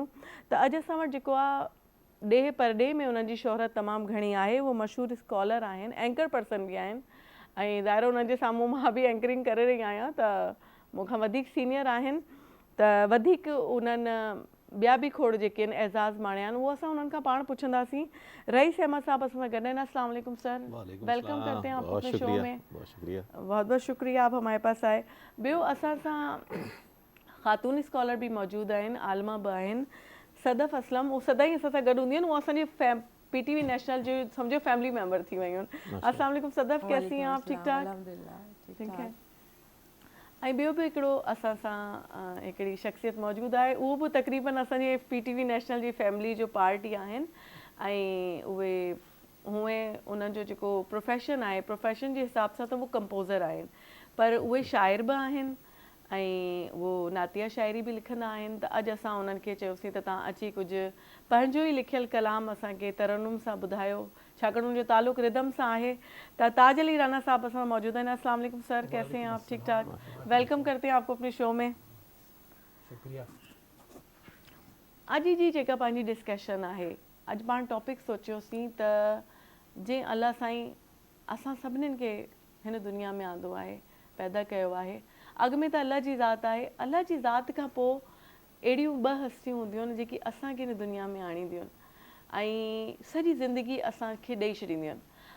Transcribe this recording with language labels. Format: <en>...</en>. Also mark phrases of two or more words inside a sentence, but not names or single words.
<sd>त अॼु असां वटि जेको आहे ॾेह परॾेह में उन्हनि जी शोहरत तमामु घणी आहे, उहो मशहूरु स्कॉलर आहिनि,</sd> <en>anchor person</en> <sd>बि आहिनि, ऐं ज़ाहिर उन्हनि जे साम्हूं मां बि एंकरिंग करे रही आहियां, त मूंखां वधीक सीनियर आहिनि, त वधीक उन्हनि ॿिया बि खोड़ जेके आहिनि एज़ाज़ माणिया आहिनि, उहो असां उन्हनि खां पाण पुछंदासीं। रईस अहमद साहब असां सां गॾु आहिनि।</sd> <ur>السلام علیکم سر، ویلکم کرتے ہیں آپ کو اپنے شو میں. بہت شکریہ. بہت بہت شکریہ آپ ہمارے پاس آئے.</ur> <sd>ॿियो असां सां ख़ातून स्कॉलर बि मौजूदु आहिनि, आलमा बि आहिनि, सदफ़ असलम, उहो सदाईं असां सां गॾु हूंदी आहिनि, उहो असांजी PTV नेशनल जो सम्झो</sd> <en>family member</en> <sd>थी वयूं आहिनि।</sd> <ur>السلام علیکم صدف, کیسی ہیں آپ؟ ٹھیک ٹھاک؟ ٹھیک ہے.</ur> <sd>ऐं ॿियो बि हिकिड़ो असां सां हिकिड़ी शख़्सियत मौजूदु आहे, उहो बि तक़रीबन असांजे PTV नेशनल जी फैमिली जो पार्ट ई आहिनि, ऐं उहे हुए उन्हनि जो जेको प्रोफेशन आहे, प्रोफेशन जे हिसाब सां त उहो कंपोज़र आहिनि, पर उहे शाइर बि आहिनि ऐं उहो नातिया शाइरी बि लिखंदा आहिनि। त अॼु असां उन्हनि खे चयोसीं त तव्हां अची कुझु पंहिंजो ई लिखियलु कलाम असांखे तरन्नुम सां ॿुधायो, छाकाणि उनजो तालुक़ु रिदम सां आहे। त ताज अली राना साहब असां मौजूदु आहिनि।</sd> <ur>السلام علیکم سر، کیسے ہیں آپ? ٹھیک ٹھاک، ویلکم کرتے ہیں آپ کو اپنے شو میں. شکریہ.</ur> <sd>अॼु जी जेका पंहिंजी डिस्कशन आहे, अॼु पाण टॉपिक सोचियोसीं त जीअं अलाह साईं असां सभिनीनि खे हिन दुनिया में आंदो आहे, पैदा कयो आहे, अॻु में त अलाह जी ज़ात आहे, अलाह जी ज़ात खां पोइ अहिड़ियूं ॿ हस्तियूं हूंदियूं आहिनि जेकी असांखे हिन दुनिया में आणींदियूं आहिनि ऐं सॼी ज़िंदगी असांखे ॾेई छॾींदियूं आहिनि।</sd>